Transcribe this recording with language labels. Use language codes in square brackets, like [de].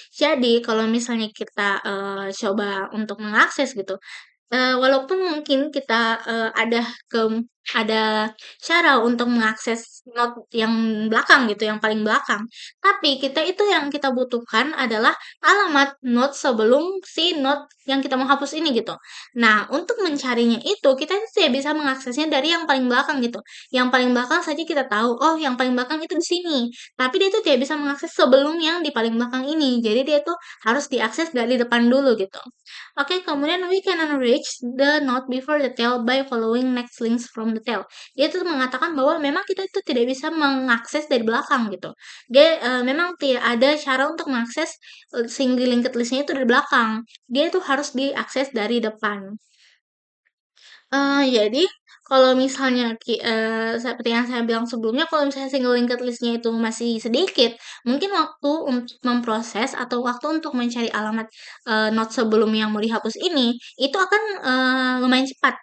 [id] Jadi, kalau misalnya kita coba untuk mengakses gitu, walaupun mungkin kita, ada cara untuk mengakses note yang belakang gitu, yang paling belakang, tapi kita itu yang kita butuhkan adalah alamat note sebelum si note yang kita mau hapus ini gitu. Nah, untuk mencarinya itu, kita itu tidak bisa mengaksesnya dari yang paling belakang gitu. Yang paling belakang saja kita tahu, oh yang paling belakang itu di sini, tapi dia itu tidak bisa mengakses sebelum yang di paling belakang ini. Jadi dia itu harus diakses dari depan dulu gitu. Oke, kemudian [en] we can reach the node before the tail by following next links from the tail. [id] Dia tuh mengatakan bahwa memang kita itu tidak bisa mengakses dari belakang gitu. Dia memang tidak ada cara untuk mengakses single linked list-nya itu dari belakang. Dia itu harus diakses dari depan. Jadi kalau misalnya seperti yang saya bilang sebelumnya, kalau misalnya single linked list-nya itu masih sedikit, mungkin waktu untuk memproses atau waktu untuk mencari alamat, note sebelum yang mau dihapus ini, itu akan, lumayan cepat.